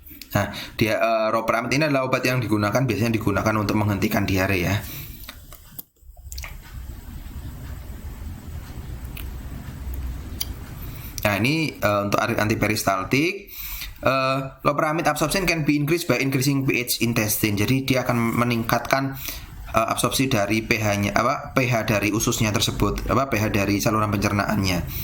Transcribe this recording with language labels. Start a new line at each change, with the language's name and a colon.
Indonesian: Nah, Lopramid ini adalah obat yang biasanya digunakan untuk menghentikan diare ya. Nah, ini untuk antiperistaltik.
English: Lopramid absorption can be increased by increasing pH intestine.
Indonesian: Jadi dia akan meningkatkan absorpsi dari pH-nya, pH dari ususnya tersebut, pH dari saluran pencernaannya.